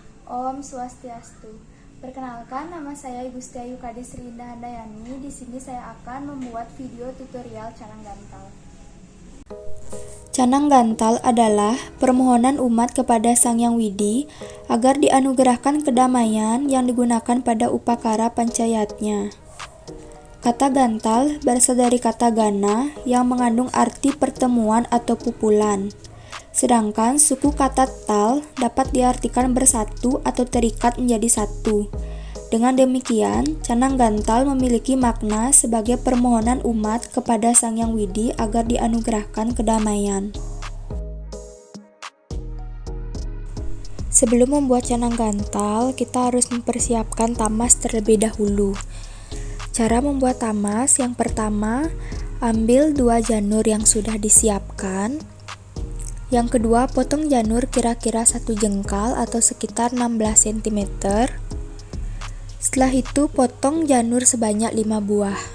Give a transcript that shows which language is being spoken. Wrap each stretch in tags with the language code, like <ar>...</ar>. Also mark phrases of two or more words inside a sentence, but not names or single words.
<id>Om Swastiastu. Perkenalkan, nama saya Ibu Setiayu Kadis Rinda Handayani. Di sini saya akan membuat video tutorial canang gantal. Canang gantal adalah permohonan umat kepada Sang Hyang Widi agar dianugerahkan kedamaian yang digunakan pada upakara pancayatnya. Kata gantal berasal dari kata gana yang mengandung arti pertemuan atau pukulan. Sedangkan suku kata tal dapat diartikan bersatu atau terikat menjadi satu. Dengan demikian, canang gantal memiliki makna sebagai permohonan umat kepada Sang Hyang Widi agar dianugerahkan kedamaian. Sebelum membuat canang gantal, kita harus mempersiapkan tamas terlebih dahulu. Cara membuat tamas, yang pertama, ambil 2 janur yang sudah disiapkan. Yang kedua, potong janur kira-kira 1 jengkal atau sekitar 16 cm. Setelah itu, potong janur sebanyak 5 buah.</id>